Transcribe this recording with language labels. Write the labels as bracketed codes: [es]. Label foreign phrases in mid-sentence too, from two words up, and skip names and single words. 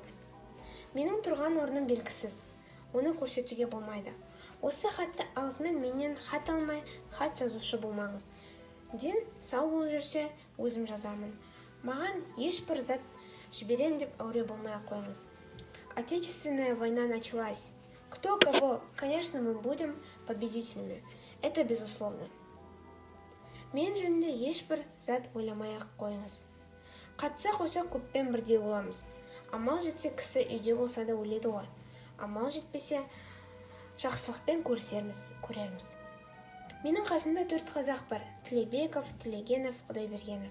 [kk] Менің тұрған орным белгісіз. Оны көрсетуге болмайды. Осы хатты алысымен менен хат алмай, хат жазушы болмаңыз. Ден сау болып жүрсе, өзім жазамын. Маған ешбір зат жіберем деп әуре болмай қойыңыз. [ru] Отечественная война началась. Кто кого, конечно, мы будем победителями. Это безусловно. [kk] Мен жөнінде ешбір зат ойламай қойыңыз. Қатсақ осы көппен бірде боламыз. Амал жетсе кісі үйде болса да өледі ғой. Амал жетпесе жақсылықпен көрерміз. Менің қасымда 4 қазақ бар. Тілебеков, Тілегенов, Құдайбергенов.